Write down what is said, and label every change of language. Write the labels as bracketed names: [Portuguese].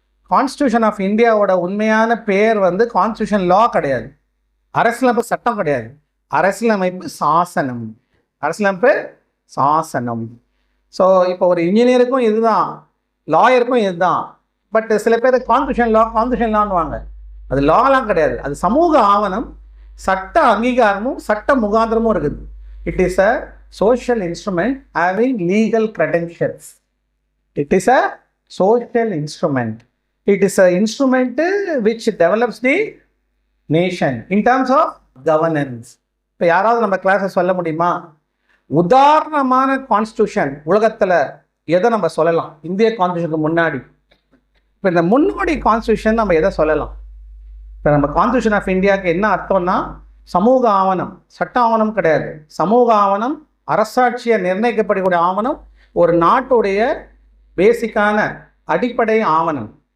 [Tamil] Constitution of இந்தியாவோட உண்மையான பேர் வந்து கான்ஸ்டியூஷன் லா கிடையாது, அரசியலமைப்பு சட்டம் கிடையாது, அரசியலமைப்பு சாசனம். அரசியலமைப்பு சாசனம். ஸோ இப்போ ஒரு இன்ஜினியருக்கும் இதுதான், லாயருக்கும் இதுதான். பட் சில பேர் கான்ஸ்டியூஷன் லான்னுவாங்க. அது லாலாம் கிடையாது, அது சமூக ஆவணம், சட்ட அங்கீகாரமும் சட்ட முகாந்திரமும் இருக்குது. [English] It is a social instrument having legal credentials. It is a social instrument. It is an instrument which develops the nation in terms of governance. [Tamil] இப்போ யாராவது நம்ம கிளாஸை சொல்ல முடியுமா உதாரணமான கான்ஸ்டியூஷன் உலகத்தில் எதை நம்ம சொல்லலாம்? இந்திய கான்ஸ்டியூஷனுக்கு முன்னாடி இப்போ இந்த முன்னோடி கான்ஸ்டியூஷன் நம்ம எதை சொல்லலாம்? இப்போ நம்ம கான்ஸ்டியூஷன் ஆஃப் இந்தியாவுக்கு என்ன அர்த்தம்னா சமூக ஆவணம், சட்ட ஆவணம் கிடையாது, சமூக ஆவணம், அரசாட்சியை நிர்ணயிக்கப்படக்கூடிய ஆவணம், ஒரு நாட்டுடைய பேசிக்கான அடிப்படை ஆவணம்.